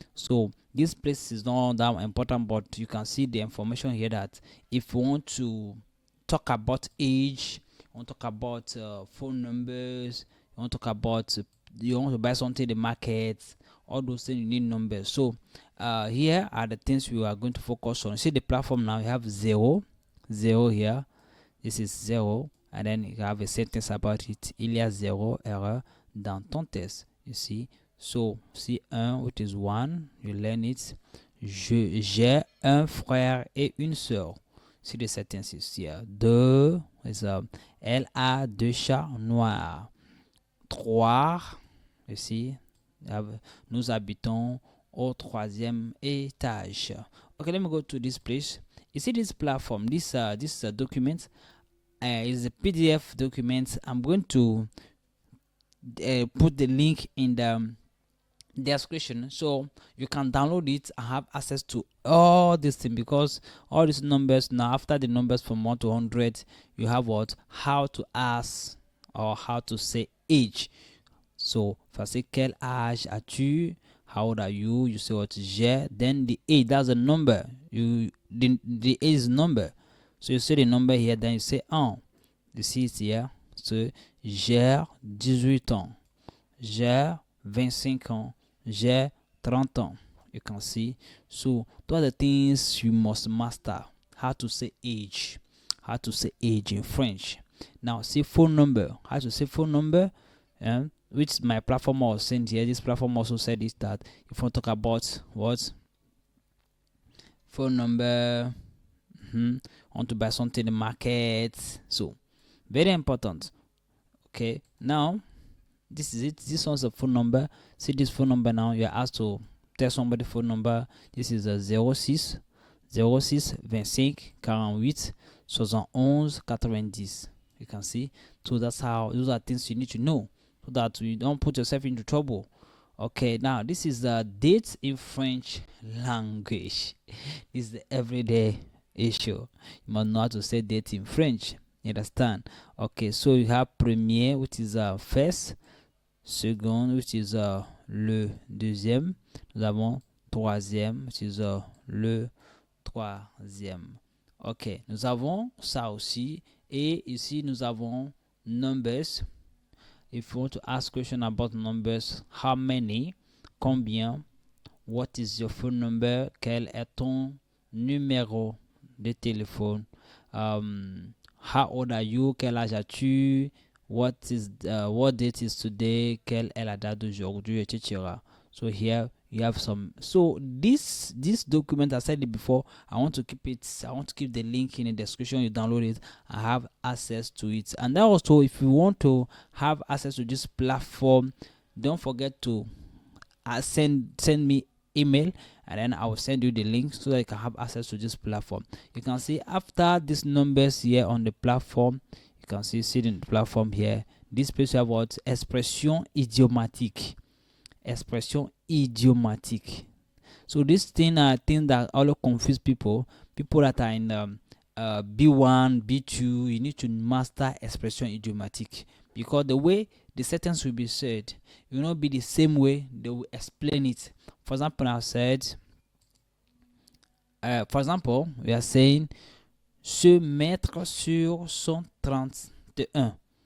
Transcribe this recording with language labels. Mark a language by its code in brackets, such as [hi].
[en] So this place is not that important, but you can see the information here that if you want to talk about age, you want to talk about phone numbers, you want to talk about you want to buy something in the market, all those things, you need numbers. So here are the things we are going to focus on. See the platform now, you have 0 here. This is 0, and then you have a sentence about it. [fr] Il y a 0 erreur dans ton test. [en] You see, so see 1, which is 1, you learn it. [fr] J'ai un frère et une sœur. [en] See the sentences here. [fr] 2 [en] is [fr] elle a 2 chats noirs. 3, [en] you see, [fr] nous habitons au 3e étage. [en] Okay, let me go to this place. You see this platform, this document is a PDF document. I'm going to put the link in the description so you can download it and have access to all this thing, because all these numbers now, after the numbers from 1 to 100, you have what? How to ask or how to say age. So if I say [fr] quel âge as-tu, [en] how old are you, you say what? J'ai, then the age, that's a number. The age is number, so you say the number here, then you say 1. You see it here. [fr] So j'ai 18 ans, j'ai 25 ans, j'ai 30 ans. [en] You can see. So those are the things you must master. How to say age, how to say age in French. Now see phone number, how to say phone number, which my platform was saying here. This platform also said is that if you want to talk about what phone number, want to buy something in the market, so very important. Okay, now this is it. This one's a phone number. See this phone number now. You're asked to tell somebody phone number. This is a 06 25 48 71 90. You can see. So that's how, those are things you need to know so that you don't put yourself into trouble. Okay, now this is the date in French language. This is the everyday issue. You must know how to say date in French. You understand? Okay, so you have premier, which is first, second, which is [fr] le deuxième. Nous avons troisième, [en] which is [fr] le troisième. Ok, nous avons ça aussi. Et ici, nous avons numbers. [en] If you want to ask question about numbers, how many, [fr] combien, [en] what is your phone number, [fr] quel est ton numéro de téléphone, [en] how old are you, [fr] quel âge as-tu, [en] what date is today, [fr] quelle est la date d'aujourd'hui, [en] etc. So here you have some. So this document, I said it before, I want to keep the link in the description. You download it and have access to it. And then also, if you want to have access to this platform, don't forget to send me email, and then I will send you the link so that you can have access to this platform. You can see after these numbers here on the platform, you can see in the platform here, this page have what? [fr] Expression idiomatique. Expression idiomatique. [en] So this thing are things that all confuse people that are in B1, B2. You need to master expression idiomatique, because the way the sentence will be said, it will not be the same way they will explain it. For example, I said, we are saying [fr] se mettre sur son 31.